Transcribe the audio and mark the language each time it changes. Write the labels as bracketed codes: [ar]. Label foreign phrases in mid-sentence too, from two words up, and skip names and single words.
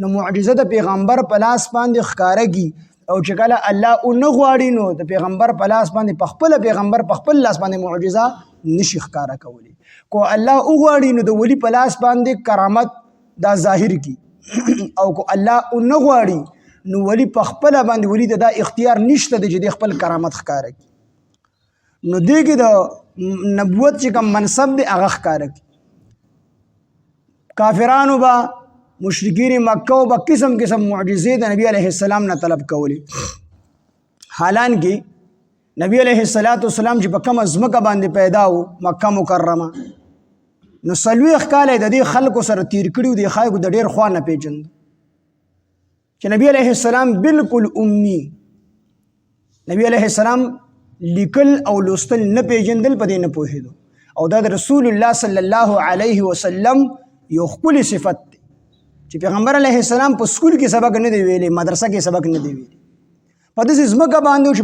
[ps] معجزه د پیغمبر په لاس باندې ښکاره کړي او چې کله الله ونه غواړي نو د پیغمبر په لاس باندې په خپله پیغمبر په خپل لاس باندې معجزه نشي ښکاره کولی کو الله وغواړي نو د ولی په لاس باندې کرامت دا ظاهر کی او کو الله ونه غواړي نو ولی په خپله باندې ولی د دا اختیار نشته دی چې د خپل کرامت ښکاره کړي نو دې کې د نبوت چې کوم منصب دی هغه ښکاره کړي کافرانو با مشرکین مکه با قسم قسم معجزې د نبی علیه السلام نه طلب کولې حالانکه نبی علیه السلام چې په کومه ځمکه باندې پیدا و مکه مکرمه نو 40 کاله د دې خلکو سره تیر کړي د خلکو د ډېر خوا نه پیژند چې نبی علیه السلام بالکل امي نبی علیه السلام لیکل او لوستل نه پیژندل په دې نه پوهېدو او دا د رسول الله صلی الله علیه وسلم یو خپل صفت دی چې پیغمبر علیه السلام په سکول کې سبق نه دی ویلی مدرسه کې سبق نه دی ویلی په داسې ځمکه باندې چې